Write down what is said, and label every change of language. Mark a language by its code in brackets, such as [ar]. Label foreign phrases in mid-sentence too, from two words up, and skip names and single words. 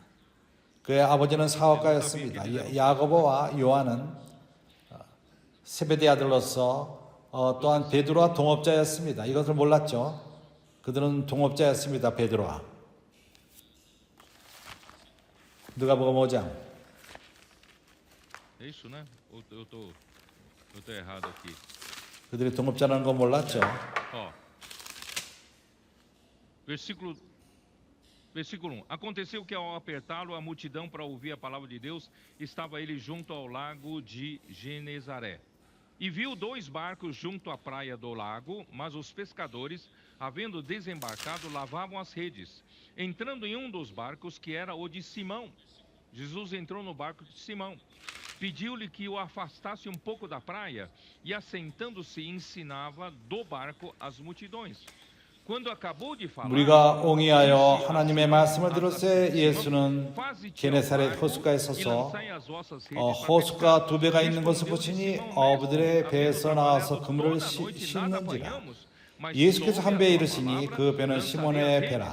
[ko] 그의 아버지는 사업가였습니다. 야고보와 요한은 세베대 아들로서 또한 베드로와 동업자였습니다. 이것을 몰랐죠. 그들은 동업자였습니다. 베드로와. 누가복음 5장. 그들이 동업자라는 건 몰랐죠. [pt] Versículo 1. Aconteceu que ao apertá-lo a multidão para ouvir a palavra de Deus, estava ele junto ao lago de Genezaré. E viu 2 barcos junto à praia do lago, mas os pescadores, havendo desembarcado, lavavam as redes. Entrando em um dos barcos, que era o de Simão, Jesus entrou no barco de Simão. Pediu-lhe que o afastasse um pouco da praia, e assentando-se ensinava do barco as multidões. [ko] 우리가 옹이하여 하나님의 말씀을 들었을 때 예수는 게네사렛 호숫가에 서서 호숫가 2배가 있는 것을 보시니 어부들의 배에서 나와서 그물을 씻는지라. 예수께서 한 배에 이르시니 그 배는 시몬의 배라.